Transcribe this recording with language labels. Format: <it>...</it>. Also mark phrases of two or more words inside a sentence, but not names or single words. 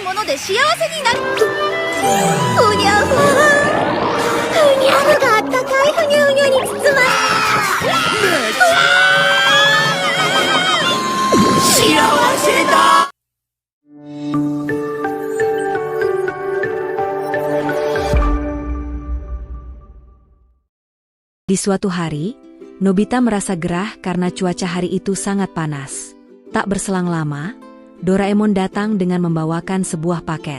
<ja>で幸せになる。ふにゃふにゃのがあったかいふにゃふにゃに包まれ幸せだ。</ja> <id>Di suatu hari, Nobita merasa gerah karena cuaca hari itu sangat panas. Tak berselang lama, Doraemon datang dengan membawakan sebuah paket.</id>